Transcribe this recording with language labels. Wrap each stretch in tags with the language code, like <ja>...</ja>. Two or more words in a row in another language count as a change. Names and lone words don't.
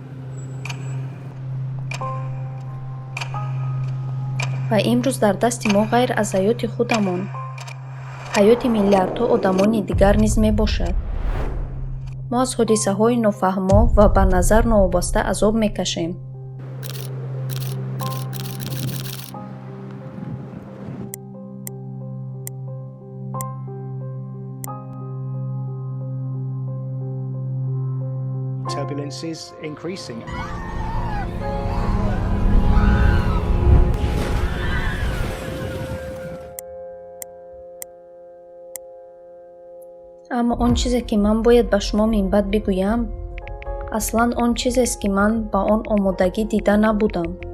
<tg>ва имрӯз дар дасти мо ғайр аз ҳаёти худамон, ҳаёти миллиардҳо одамони дигар низ мебошад. мо аз ҳодисаҳои нофаҳмо ва ба назар новобаста азоб мекашем.</tg> <en>Turbulence is increasing.</en> <tg>аммо он чизе ки ман бояд ба шумо минбаъд бигӯям, аслан он чизест, ки ман ба он омодагӣ дида набудам.</tg>